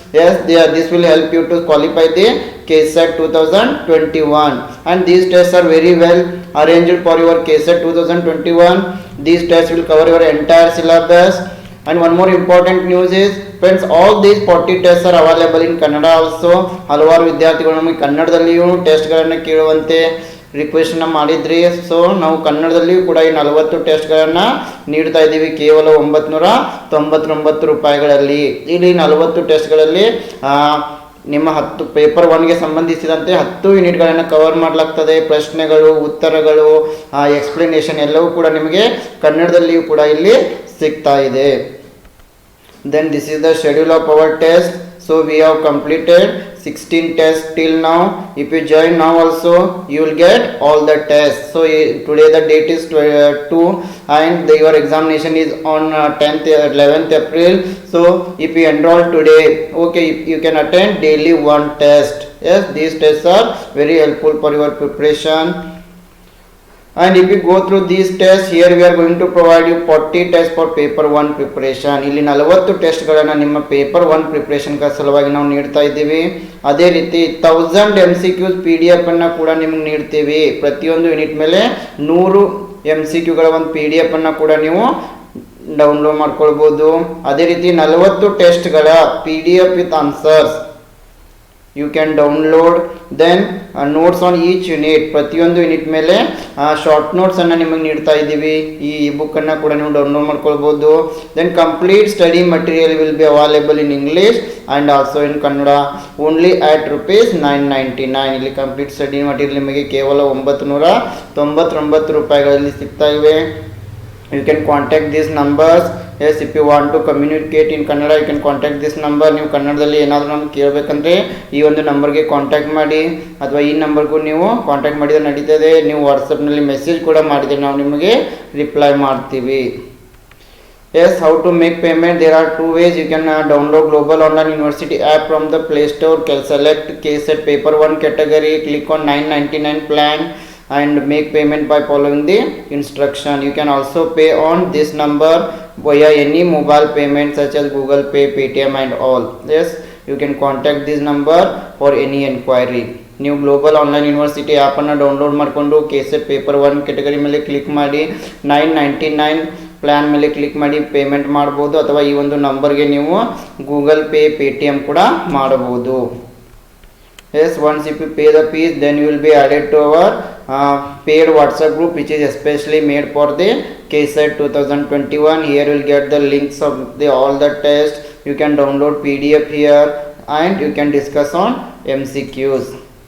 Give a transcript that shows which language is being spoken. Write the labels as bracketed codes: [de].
[en] Yes, this will help you to qualify the KSET 2021. And these tests are very well arranged for your KSET 2021. These tests will cover your entire syllabus. And one more important news is, friends, all these 40 tests are available in Kannada also. [kn] ಹಲವಾರು ವಿದ್ಯಾರ್ಥಿಗಳು ನಮಗೆ ಕನ್ನಡದಲ್ಲಿಯೂ ಟೆಸ್ಟ್ಗಳನ್ನು ಕೇಳುವಂತೆ ರಿಕ್ವೆಸ್ಟನ್ನು ಮಾಡಿದ್ರಿ. So ನಾವು ಕನ್ನಡದಲ್ಲಿಯೂ ಕೂಡ ಈ 40 ಟೆಸ್ಟ್ಗಳನ್ನು ನೀಡ್ತಾ ಇದ್ದೀವಿ ಕೇವಲ 999 ರೂಪಾಯಿಗಳಲ್ಲಿ. ಇಲ್ಲಿ 40 ಟೆಸ್ಟ್ಗಳಲ್ಲಿ ನಿಮ್ಮ 10 ಪೇಪರ್ 1ಗೆ ಸಂಬಂಧಿಸಿದಂತೆ 10 ಯೂನಿಟ್ಗಳನ್ನು ಕವರ್ ಮಾಡಲಾಗ್ತದೆ. ಪ್ರಶ್ನೆಗಳು, ಉತ್ತರಗಳು, ಎಕ್ಸ್ಪ್ಲನೇಷನ್ ಎಲ್ಲವೂ ಕೂಡ ನಿಮಗೆ ಕನ್ನಡದಲ್ಲಿಯೂ ಕೂಡ ಇಲ್ಲಿ ಸಿಗ್ತಾ ಇದೆ. [en] Then this is the schedule of our test. So we have completed 16 tests till now. If you join now also, you will get all the tests. So today the date is 2 and your examination is on 11th April. So if you enroll today, okay, you can attend daily one test. Yes, these tests are very helpful for your preparation. And if you go through these tests, here we are going to provide you 40 tests for paper 1 preparation. [kn] ಇಲ್ಲಿ 40 ಟೆಸ್ಟ್ಗಳನ್ನು ನಿಮ್ಮ paper 1 preparation ಸಲುವಾಗಿ ನಾವು ನೀಡ್ತಾ ಇದ್ದೀವಿ. ಅದೇ ರೀತಿ 1000 MCQs PDF ಅನ್ನು ಕೂಡ ನಿಮಗೆ ನೀಡ್ತೀವಿ. ಪ್ರತಿಯೊಂದು ಯೂನಿಟ್ ಮೇಲೆ 100 MCQಗಳ ಒಂದು PDF ಅನ್ನು ಕೂಡ ನೀವು ಡೌನ್ಲೋಡ್ ಮಾಡ್ಕೊಳ್ಬೋದು. ಅದೇ ರೀತಿ 40 ಟೆಸ್ಟ್ಗಳ PDF with answers [en] you can download. Then notes on each unit, [kn] ಪ್ರತಿಯೊಂದು ಯೂನಿಟ್ ಮೇಲೆ ಶಾರ್ಟ್ ನೋಟ್ಸ್ ಅನ್ನು ನಿಮಗೆ ನೀಡ್ತಾ ಇದ್ದೀವಿ. ಈ ಬುಕ್ ಅನ್ನು ಕೂಡ ನೀವು ಡೌನ್ಲೋಡ್ ಮಾಡ್ಕೊಳ್ಬೋದು. [en] Then complete study material will be available in English and also in Kannada only at rupees 999. [kn] ಇಲ್ಲಿ ಕಂಪ್ಲೀಟ್ ಸ್ಟಡಿ ಮಟೀರಿಯಲ್ ನಿಮಗೆ ಕೇವಲ 999 ರೂಪಾಯಿಗಳಲ್ಲಿ ಸಿಗ್ತಾ ಇವೆ. [en] You can contact these numbers. Yes, if you want to communicate in Kannada, you can contact this number. [kn] ನೀವು ಕನ್ನಡದಲ್ಲಿ ಏನಾದರೂ ನಮ್ಗೆ ಕೇಳಬೇಕಂದ್ರೆ ಈ ಒಂದು ನಂಬರ್ಗೆ ಕಾಂಟ್ಯಾಕ್ಟ್ ಮಾಡಿ, ಅಥವಾ ಈ ನಂಬರ್ಗೂ ನೀವು ಕಾಂಟ್ಯಾಕ್ಟ್ ಮಾಡಿದರೆ ನಡೀತದೆ. ನೀವು ವಾಟ್ಸಪ್ನಲ್ಲಿ ಮೆಸೇಜ್ ಕೂಡ ಮಾಡಿದರೆ ನಾವು ನಿಮಗೆ ರಿಪ್ಲೈ ಮಾಡ್ತೀವಿ. [en] Yes, how to make payment? There are two ways. You can download Global Online University app from the Play Store. Select KSET paper 1 category, click on 999 plan and make payment by following the instruction. You can also pay on this number via any mobile payment such as Google Pay, Paytm and all. Yes, you can contact this number for any enquiry. [kn] ನೀವು global online university ಆ್ಯಪನ್ನು download ಮಾಡಿಕೊಂಡು KSET paper 1 category ಮೇಲೆ click ಮಾಡಿ 999 plan ಮೇಲೆ click ಮಾಡಿ payment ಮಾಡ್ಬೋದು, ಅಥವಾ ಈ ಒಂದು ನಂಬರ್ಗೆ ನೀವು ಗೂಗಲ್ ಪೇ, ಪೇಟಿಎಮ್ ಕೂಡ ಮಾಡಬಹುದು. [en] Yes, once if you pay the fees, then you will be added to our paid WhatsApp group, which is especially made for the KSET 2021. Here you will get the links of all the tests. You can download PDF here and you can discuss on MCQs.